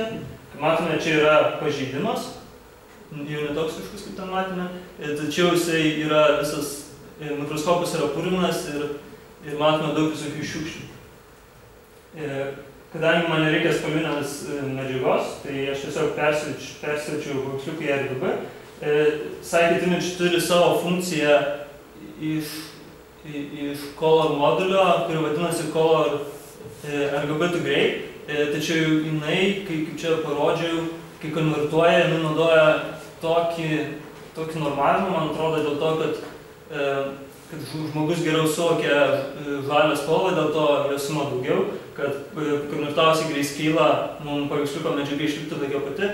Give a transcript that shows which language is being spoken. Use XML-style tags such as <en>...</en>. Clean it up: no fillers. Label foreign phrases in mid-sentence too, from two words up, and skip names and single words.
<lt>Kaip matome, čia yra pažeidimas, jau netoksiškus, kaip ten matėme, tačiau jisai yra visas, mikroskopas yra purvinas ir matome daug visokių šiukšlių. Kadangi man nereikia spalvinės medžiagos, tai aš tiesiog persiverčiau paveiksliuką į RGB. Scikit-image turi savo funkciją iš color modulio, kuri vadinasi color</lt> <en>RGB to grey,</en> <lt>tačiau jinai, kaip čia parodžiau, kai konvertuoja, jinai naudoja tokį normavimą, man atrodo, dėl to, kad žmogus geriau suvokia žalią spalvą, dėl to jos suma daugiau, kad konvertavus į grayscale mums paveiksliuko medžiaga išliktų tokia pati.</lt>